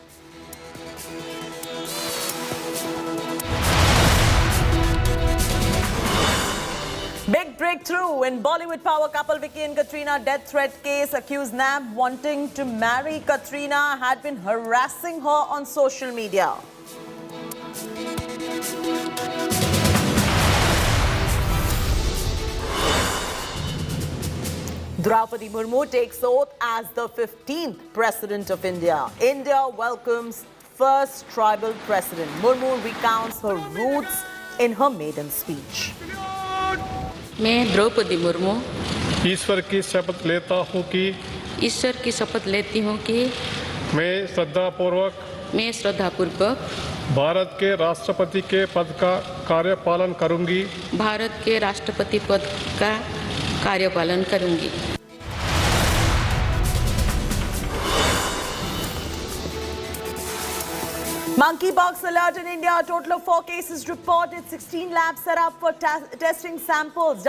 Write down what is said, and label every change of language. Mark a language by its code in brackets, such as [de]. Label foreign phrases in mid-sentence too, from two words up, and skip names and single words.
[en] Big breakthrough in Bollywood power couple Vicky and Katrina death threat case. Accused NAB wanting to marry Katrina had been harassing her on social media. Droupadi Murmu takes oath as the 15th President of India. India welcomes first tribal president. Murmu recounts her roots in her maiden speech. [hi] मैं द्रौपदी मुर्मू ईश्वर की शपथ लेता हूँ कि मैं श्रद्धापूर्वक भारत के राष्ट्रपति के पद का कार्यपालन करूंगी [en] Monkeypox alert in India. A total of 4 cases reported. 16 labs set up for testing samples.